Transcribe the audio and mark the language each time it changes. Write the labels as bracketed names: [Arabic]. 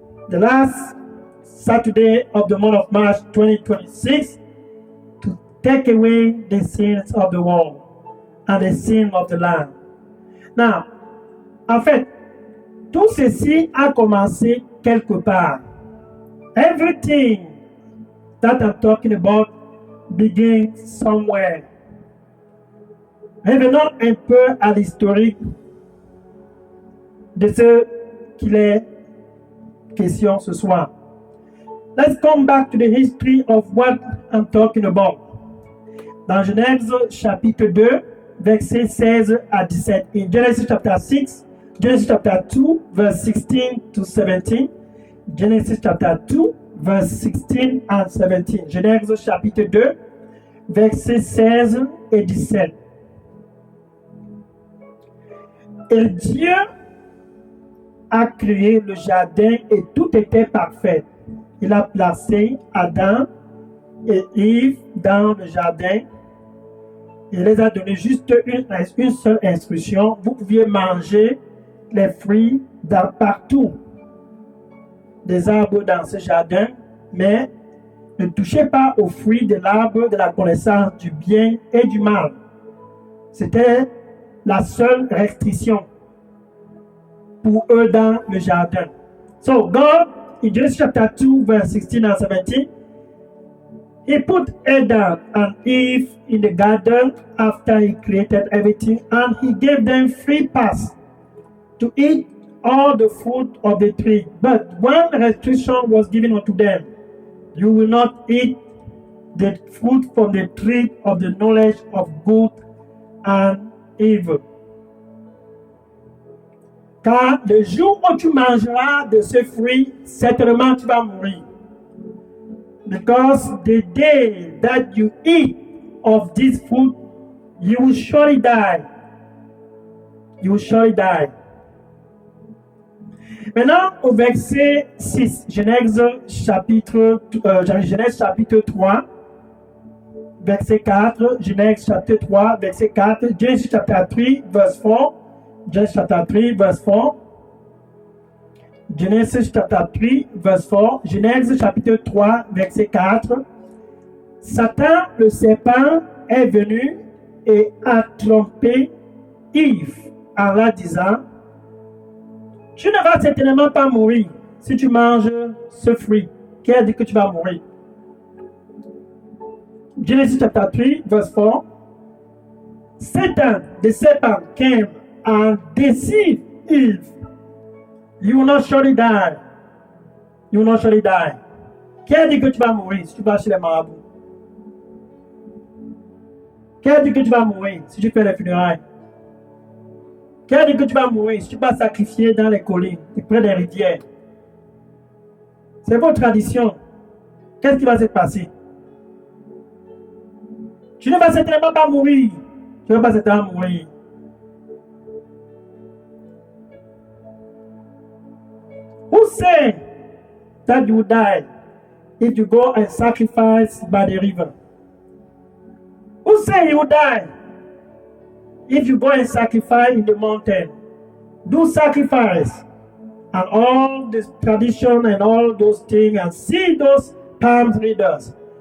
[English] The last Saturday of the month of March 2026 to take away the sins of the world and the sin of the land. Now, [French] en fait, tout ceci a commencé quelque part. [English] Everything that I'm talking about begins somewhere. [French] Revenons un peu à l'historique de ce qu'il est question ce soir. [English] Let's come back to the history of what I'm talking about. [French] Dans Genèse chapitre 2, versets 16 à 17. [English] In Genesis chapter 6, Genesis chapter 2, verse 16 to 17. Genesis chapter 2, verse 16 and 17. [French] Genèse chapitre 2, versets 16 et 17. Et Dieu a créé le jardin et tout était parfait. Il a placé Adam et Ève dans le jardin. Il les a donné juste une seule instruction. Vous pouviez manger les fruits partout des arbres dans ce jardin, mais ne touchez pas aux fruits de l'arbre de la connaissance du bien et du mal. C'était la seule restriction pour eux dans le jardin. [English] So God, in Genesis chapter 2, verse 16 and 17, He put Adam and Eve in the garden after He created everything, and He gave them free pass to eat all the fruit of the tree. But one restriction was given unto them: you will not eat the fruit from the tree of the knowledge of good and evil. [French] Car le jour où tu mangeras de ce fruit, certainement tu vas mourir. [English] Because the day that you eat of this fruit, you will surely die. You will surely die. [French] Maintenant, au verset 6, Genèse chapitre 3, verset 4, Genèse chapitre 3, verset 4, [English] Genesis chapter 3, verse 4, [French] Genesis chapter 3, verse 4, Genesis chapter 3, verse 4, Genèse chapitre 3, verset 4. Satan, le serpent, est venu et a trompé Yves en la disant: tu ne vas certainement pas mourir si tu manges ce fruit. Qui a dit que tu vas mourir? [English] Genesis chapter 3, verse 4. Satan, the serpent, came and deceived Eve. You will not surely die. You will not surely die. [French] Qui a dit que tu vas mourir si tu vas chez les marabouts? Qui a dit que tu vas mourir si tu fais les funérailles? Qui a dit que tu vas mourir si tu vas sacrifier dans les collines et près des rivières? C'est votre tradition. Qu'est-ce qui va se passer? Tu ne vas certainement pas mourir. Tu ne vas pas certainement mourir. [English] Who say that you die if you go and sacrifice by the river? Who say you die if you go and sacrifice in the mountain? Do sacrifice and all this tradition and all those things and see those palm readers.